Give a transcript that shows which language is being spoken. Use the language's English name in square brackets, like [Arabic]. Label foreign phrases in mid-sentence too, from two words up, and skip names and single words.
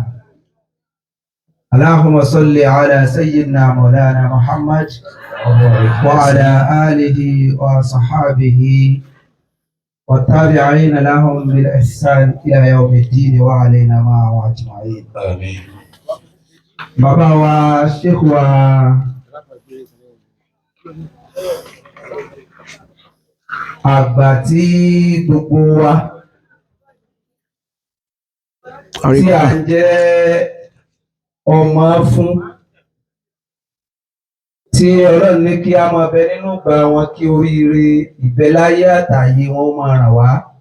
[Arabic] اللهم صل على سيدنا مولانا محمد وعلى آله وصحابه والتابعين لهم بالإحسان إلى يوم الدين وعلينا معهم أجمعين. آمين. [Yoruba] Bàbá wa Sheikh wa àgbà tí gbogbo wa tí à ń jẹ́ ọmọ fún, tí Ọlọ́run ní kí a máa bẹ nínú ìgbà wọn, kí oríire ìbẹ́láyé àtàyè wọn máa ràn wá.